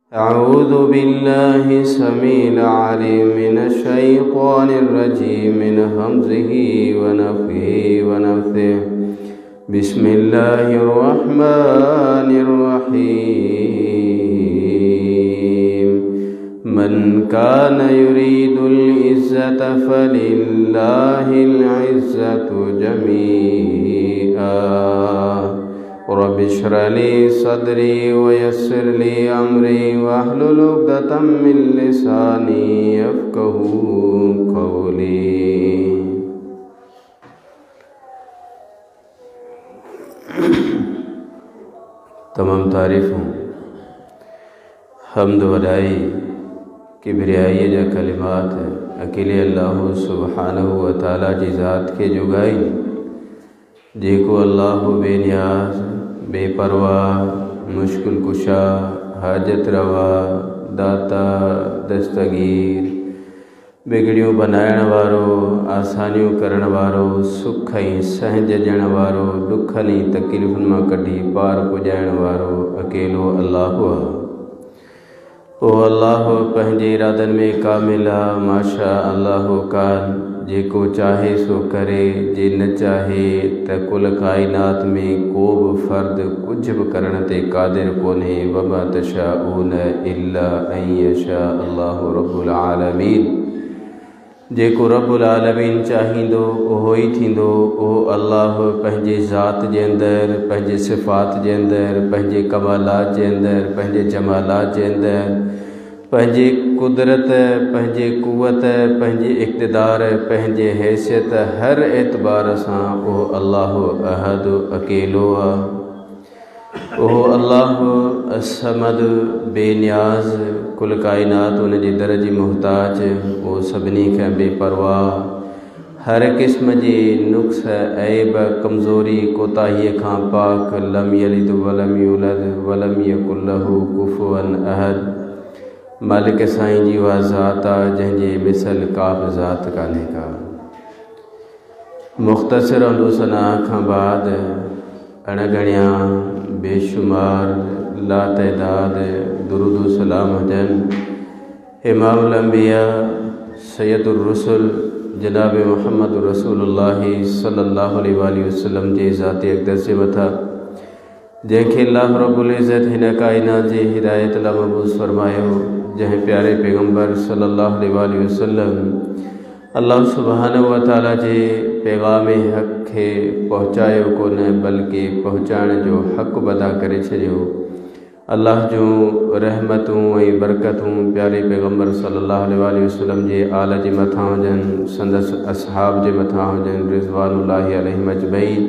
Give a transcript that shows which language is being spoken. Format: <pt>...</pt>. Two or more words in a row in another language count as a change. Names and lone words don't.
<ar>أعوذ بالله السميع العليم من الشيطان الرجيم من همزه ونفخه ونفثه بسم الله الرحمن الرحيم من كان يريد العزة فلله العزة جميعا رب اشرح لي صدري ويسر لي أمري واحلل عقدة من لساني يفقهوا قولي.</ar> <sd>तमाम तारीफ़ूं हम्द वदाई किब्रियाई जा कलिमात अकेले अल्लाह</sd> <ar>سبحانه وتعالى</ar> <sd>जी ज़ात के जुगाई जेको अल्लाह बेनियाज बेपरवाह मुश्किल कुशा हाजत रवा दाता दस्तगीर बिगड़ियों बनाइण वारो आसानियों करण वारो सुख ऐं सहज ॾियण वारो दुखनि ऐं तकलीफ़ुनि मां कढी पार पुॼाइण वारो अकेलो अल्लाह आहे। ओ अल्लाह पंहिंजे इरादनि में कामिल आहे</sd> <ar>ما شاء الله كان</ar> <sd>जेको चाहे सो करे जे न चाहे त कुल काइनात में को बि फ़र्द कुछ बि करण ते क़ादिर कोन्हे।</sd> <ar>وما تشاءون إلا أن يشاء الله رب العالمين.</ar> <sd>जेको</sd> <ar>رب العالمين</ar> <sd>चाहींदो उहो ई थींदो। उहो अल्लाह पंहिंजे ज़ात जे अंदरि पंहिंजे सिफ़ात जे अंदरि पंहिंजे कमालात जे अंदरि पंहिंजे जमालात जे अंदरि पंहिंजे कुदरत पंहिंजे क़ुव्वत पंहिंजे इक़्तिदार पंहिंजे हैसियत हर एतबार सां उहो अल्लाह अहद अकेलो आहे। ओहो अल्लाह असमद बेनियाज़ कुल काइनात उन जे दर जी मुहताज। वो सभिनी खां बेपरवाह हर क़िस्म जे नुक़्स ऐब कमज़ोरी कोताहीअ खां पाक</sd> <ar>لم يلد ولم يولد ولم يكن له كفوا أحد.</ar> <sd>मालिक साईं जी उहा ज़ात आहे जंहिंजे मिसल का बि ज़ात कान्हे का। मुख़्तसिर अंदोसना खां बाद अणगणिया बेशुमार लातइदाद दुरूद सलाम हुजनि</sd> <ar>إمام الأنبياء سيد الرسل</ar> <sd>जनाब मुहम्मद रसूलुल्लाह</sd> <ar>صلى الله عليه وسلم</ar> <sd>जे ज़ात अक़दस जे मथां जंहिंखे अल्लाह</sd> <ar>رب العزة</ar> <sd>हिन काइनात जी हिदायत लाइ मबूस फरमायो। जंहिं प्यारे पैगम्बर</sd> <ar>صلى الله عليه وسلم</ar> <sd>अल्लाह</sd> <ar>سبحانه وتعالى</ar> <sd>जे पैगाम हक़ खे पहुचायो कोन बल्कि पहुचाइण जो हक़ अदा करे छॾियो। अल्लाह जूं रहमतूं ऐं बरकतूं प्यारे पैगम्बर</sd> <ar>صلى الله عليه وسلم</ar> <sd>जे आल जे मथां हुजनि संदसि असहाब जे मथां हुजनि</sd> <ar>رضوان الله عليهم أجمعين.</ar>